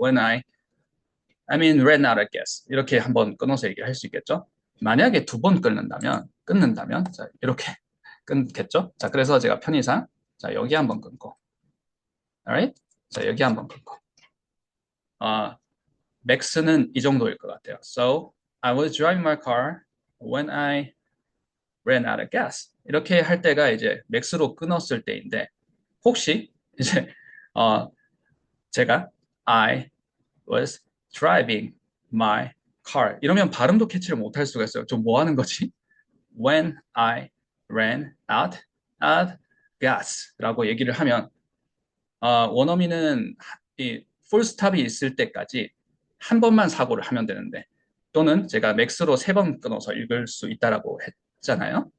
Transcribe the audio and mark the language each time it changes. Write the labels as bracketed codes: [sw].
[en] When I mean ran out of gas [ko] 이렇게 한번 끊어서 얘기를 할 수 있겠죠. 만약에 두 번 끊는다면 자 이렇게 끊겠죠. 자 그래서 제가 편의상 자 여기 한번 끊고 alright? 자 여기 한번 끊고 맥스는 이 정도일 것 같아요. [en] So I was driving my car when I ran out of gas. [ko] 이렇게 할 때가 이제 맥스로 끊었을 때인데 혹시 이제 제가 [en] I was driving my car [ko] 이러면 발음도 캐치를 못할 수가 있어요. 좀 뭐 하는 거지? [en] When I ran out of gas [ko] 라고 얘기를 하면 원어민은 이 풀스탑이 있을 때까지 한 번만 사고를 하면 되는데 또는 제가 맥스로 3번 끊어서 읽을 수 있다라고 했잖아요.